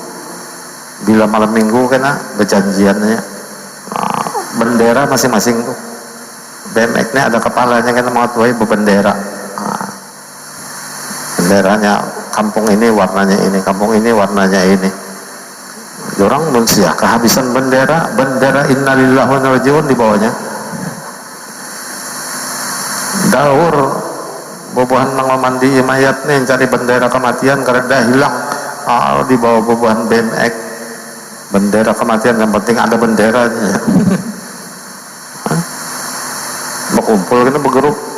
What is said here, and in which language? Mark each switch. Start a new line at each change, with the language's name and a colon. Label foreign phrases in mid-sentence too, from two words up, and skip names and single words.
Banjar: Bila malam minggu kena berjanjiannya, bendera masing-masing tuh. BMX-nya ada kepalanya kan, mengatuhi berbendera. Benderanya kampung ini warnanya ini, kampung ini warnanya ini. Orang manusia kehabisan bendera
Arabic: innalillahi wa inna ilaihi raji'un
Banjar: di bawahnya. Daur bobohan nang mandi mayat nih cari bendera kematian karena dah hilang. Di bawah bobohan BMX. Bendera kematian, yang penting ada benderanya. Berkumpul kita bergerup.